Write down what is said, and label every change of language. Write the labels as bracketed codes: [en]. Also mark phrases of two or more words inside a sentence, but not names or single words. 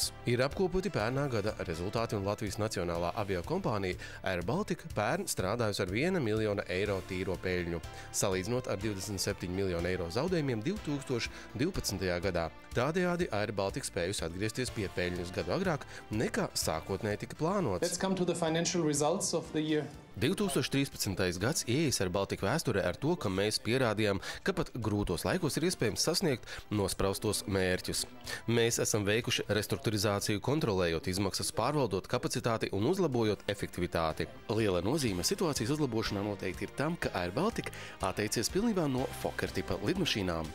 [lv] Ir apkopoti pērnā gada rezultāti un Latvijas nacionālā aviokompānija Air Baltica pērn strādājusi ar 1 miljonu eiro tīro peļņu, salīdzinot ar 27 miljonu eiro zaudējumiem 2012. gadā. Tādējādi Air Baltica spējusi atgriezties pie peļņas gadu agrāk nekā sākotnēji tika plānots. [en] Let's come to the financial results of the year. [lv] 2013. gads ieejas Air Baltica vēsturē ar to, ka mēs pierādījām, ka pat grūtos laikos ir iespējams sasniegt nospraustos mērķus. Mēs esam veikuši restruktūrizāciju, kontrolējot izmaksas, pārvaldot kapacitāti un uzlabojot efektivitāti. Liela nozīme situācijas uzlabošanā noteikti ir tam, ka Air Baltica atteicies pilnībā no Fokker tipa lidmašīnām.